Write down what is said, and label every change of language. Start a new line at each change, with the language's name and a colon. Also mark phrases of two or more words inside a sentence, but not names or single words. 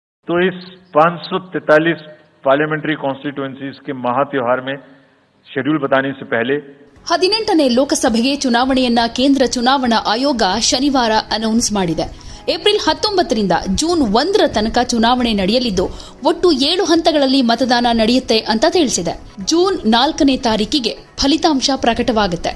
Hindi: तो इस 543
English: parliamentary constituencies
Hindi: के महात्योहार में शेड्यूल बताने से पहले
Kannada: 18ನೇ ಲೋಕಸಭೆಗೆ ಚುನಾವಣೆಯನ್ನ ಕೇಂದ್ರ ಚುನಾವಣಾ ಆಯೋಗ ಶನಿವಾರ ಅನೌನ್ಸ್ ಮಾಡಿದೆ. ಏಪ್ರಿಲ್ 19ರಿಂದ ಜೂನ್ 1ರ ತನಕ ಚುನಾವಣೆ ನಡೆಯಲಿದ್ದು ಒಟ್ಟು 7 ಹಂತಗಳಲ್ಲಿ ಮತದಾನ ನಡೆಯುತ್ತೆ ಅಂತ ತಿಳಿಸಿದೆ. ಜೂನ್ 4ನೇ ತಾರೀಕಿಗೆ ಫಲಿತಾಂಶ ಪ್ರಕಟವಾಗುತ್ತೆ.